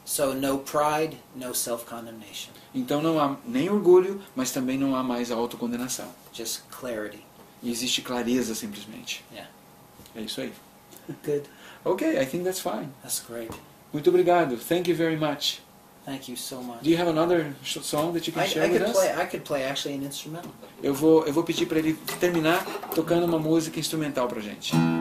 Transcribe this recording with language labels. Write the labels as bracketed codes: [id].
[en] So no pride, no self-condemnation. [pt] Então não há nem orgulho, mas também não há mais autocondenação. [en] Just clarity. [pt] E existe clareza simplesmente. [en] Yeah. [pt] É isso aí. [en] Good. Okay, I think that's fine. That's great. [pt] Muito obrigado. [en] Thank you very much. Thank you so much. Do you have another song that you can share with us? I could play actually an instrumental. [pt] Eu vou pedir para ele terminar tocando uma música instrumental pra gente.